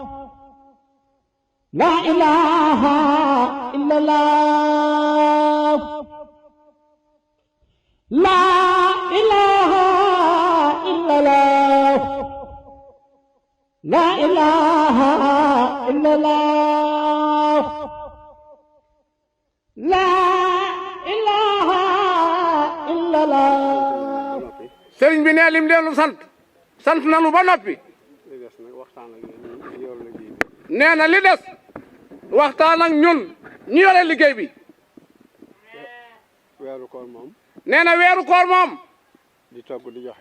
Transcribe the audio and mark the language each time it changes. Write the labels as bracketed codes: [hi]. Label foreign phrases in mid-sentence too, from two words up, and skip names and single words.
[ar] لا إله إلا الله لا إله إلا الله لا إله إلا الله لا إله إلا الله [wo] sëriñ bi ne lim leen sant nanu ba noppi. li des nag waxtaan ak yéen yor liggéey bi. nee na li des waxtaan ak ñun ñu yore liggéey bi. weeru koor moom. nee na weeru koor moom. di togg di joxe.